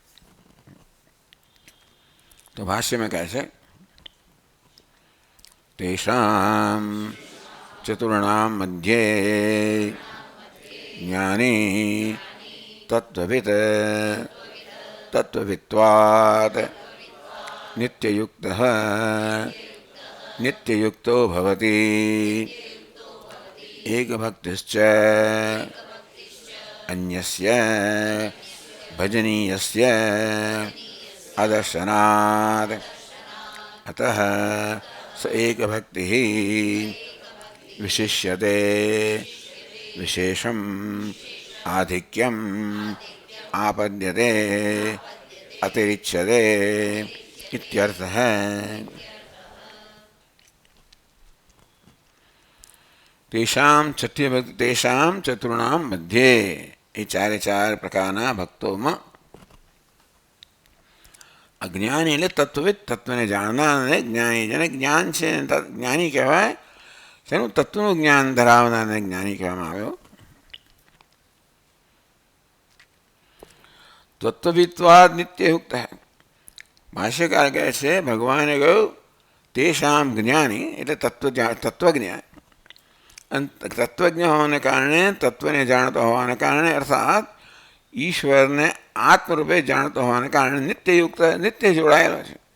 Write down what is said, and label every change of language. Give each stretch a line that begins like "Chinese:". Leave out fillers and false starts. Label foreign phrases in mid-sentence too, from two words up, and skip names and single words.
Gujarati: તો ભાષ્યમાં કહે છે
Sanskrit: તેષામ ચતુર્ણામ મધ્યે જ્ઞાની તત્વવિત तत्त्ववित्त्वात् नित्ययुक्त नित्ययुक्तो भवति एकभक्तिश्च अन्यस्य भजनीयस्य अदर्शनात् अतः स एकभक्तिः विशिष्यते विशेषम् आधिक्यम् आपद्यते अतिरिच्यते इत्यर्थः। तेषां चतुर्णां मध्ये
Gujarati: જે ચારે ચાર પ્રકારના ભક્તો અજ્ઞાની એટલે તત્વવિદ તત્વને જાણનાર અને જ્ઞાની જેને જ્ઞાન છે જ્ઞાની કહેવાય તેનું તત્વનું જ્ઞાન ધરાવનારને જ્ઞાની કહેવામાં આવ્યો।
Sanskrit: તત્વવિત્વાદ નિત્યયુક્ત
Gujarati: ભાષ્યકાર કહે છે ભગવાને કહ્યું
Sanskrit: તેષામ જ્ઞાની
Gujarati: એટલે તત્વજ્ઞ તત્વજ્ઞ હોવાને કારણે તત્વને જાણતો હોવાને કારણે અર્થાત ઈશ્વરને આત્મરૂપે જાણતો હોવાને કારણે નિત્યયુક્ત નિત્ય જોડાયેલો છે।